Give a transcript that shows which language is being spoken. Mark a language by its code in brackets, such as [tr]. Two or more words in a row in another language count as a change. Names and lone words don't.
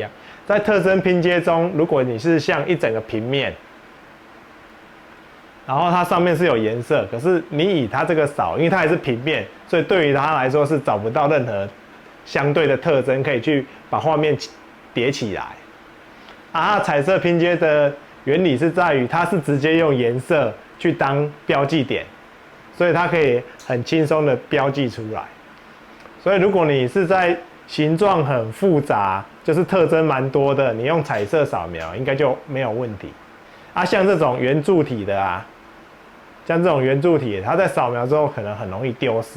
[zh] 在特徵拼接中，如果你是像一整個平面，然後它上面是有顏色，可是你以它這個掃，因為它還是平面，所以對於它來說是找不到任何相對的特徵可以去把畫面疊起來。啊，彩色拼接的原理是在於它是直接用顏色去當標記點，所以它可以很輕鬆的標記出來。所以如果你是在形狀很複雜，就是特徵蠻多的，你用彩色掃描應該就沒有問題。啊，像這種圓柱體的啊，像這種圓柱體，它在掃描之後可能很容易丟失。